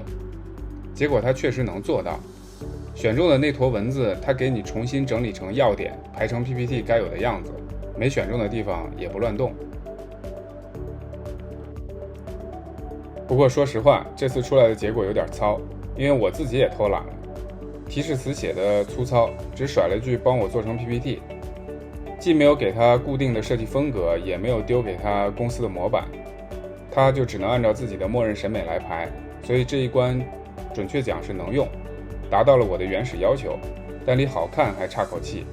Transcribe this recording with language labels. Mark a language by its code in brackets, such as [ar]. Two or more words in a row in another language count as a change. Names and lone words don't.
[zh] 結果他確實能做到，選中的那坨文字他給你重新整理成要點，排成 PPT 該有的樣子，沒選中的地方也不亂動。不過說實話，這次出來的結果有點糙，因為我自己也偷懶了，提示詞寫的粗糙，只甩了句幫我做成 PPT， 既沒有給他固定的設計風格，也沒有丟給他公司的模板，他就只能按照自己的默認審美來排，所以這一關準確講是能用，達到了我的原始要求，但離好看還差口氣。